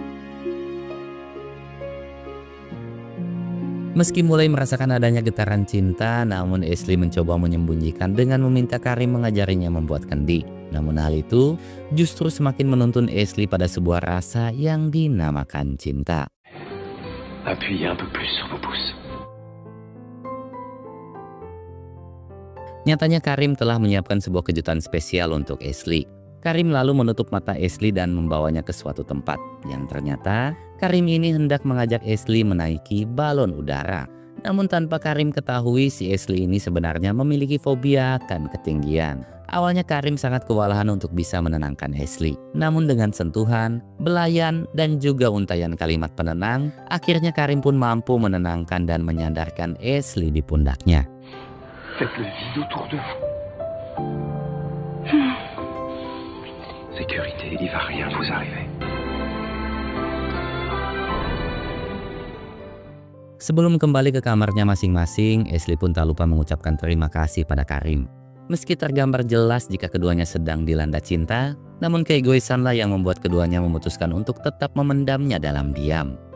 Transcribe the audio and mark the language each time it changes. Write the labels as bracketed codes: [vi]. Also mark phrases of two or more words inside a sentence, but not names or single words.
[id] Meski mulai merasakan adanya getaran cinta, namun Ashley mencoba menyembunyikan dengan meminta Karim mengajarinya membuat kendi. Namun hal itu justru semakin menuntun Ashley pada sebuah rasa yang dinamakan cinta. [fr] Appuyez un peu plus sur vos pouces. [id] Nyatanya Karim telah menyiapkan sebuah kejutan spesial untuk Ashley. Karim lalu menutup mata Ashley dan membawanya ke suatu tempat. Yang ternyata Karim ini hendak mengajak Ashley menaiki balon udara. Namun tanpa Karim ketahui, si Ashley ini sebenarnya memiliki fobia akan ketinggian. Awalnya Karim sangat kewalahan untuk bisa menenangkan Ashley. Namun dengan sentuhan, belayan, dan juga untayan kalimat penenang, akhirnya Karim pun mampu menenangkan dan menyandarkan Ashley di pundaknya. [fr] Faites le vide autour de vous. Sécurité, il va rien vous arriver. [id] Sebelum kembali ke kamarnya masing-masing, Ashley pun tak lupa mengucapkan terima kasih pada Karim. Meski tergambar jelas jika keduanya sedang dilanda cinta, namun keegoisanlah yang membuat keduanya memutuskan untuk tetap memendamnya dalam diam.